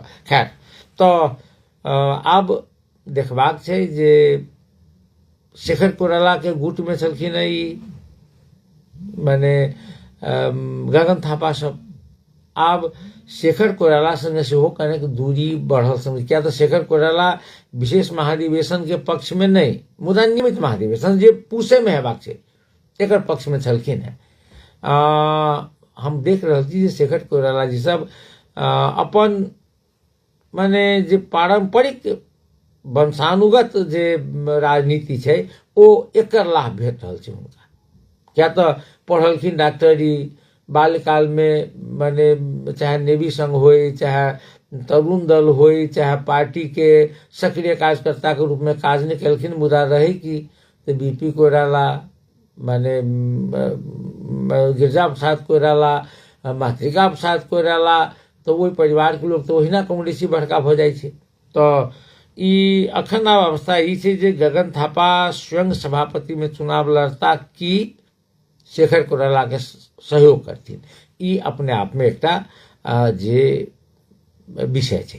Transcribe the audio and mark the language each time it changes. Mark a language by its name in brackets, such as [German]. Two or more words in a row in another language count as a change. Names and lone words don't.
[Maithili] खैर, तो अब देखबाक छै जे शेखर कोइराला के गुट में छलखिन ई माने गगन थापा सब, आब शेखर कोइराला संगे सेहो कनेक दूरी बढ़ल संग, क्या तो शेखर कोइराला विशेष महाधिवेशन के पक्ष में नहीं, मुदा नियमित महाधिवेशन जे पूसे में हेबाक छै एकर पक्ष में छलखिन है। हम देख रहल छी जे शेखर कोइराला जी सब अपन माने जे पारंपरिक वंशानुगत जे राजनीति छै ओ एकर लाभ भेट रहल छै हुनका, क्या तो पढ़लखिन डॉक्टरी, बाल्यकाल में माने चाहे नेवी संघ होई, चाहे तरुण दल होई, चाहे पार्टी के सक्रिय कार्यकर्ता के रूप में काज नहीं कलखिन, मुदा रही कि तो बीपी कोइराला माने गिरजा प्रसाद कोइराला, मातृका प्रसाद कोइराला, तो वही परिवार के लोग तो ओहिना कम्युनिस्ट बड़का भ जाय छै। तो ई अखन अवस्था ई छै जे गगन थापा स्वयं सभापति में चुनाव लड़ता कि शेखर कोइराला के सहयोग करथिन, ई अपने आप में एकटा जे विषय छै।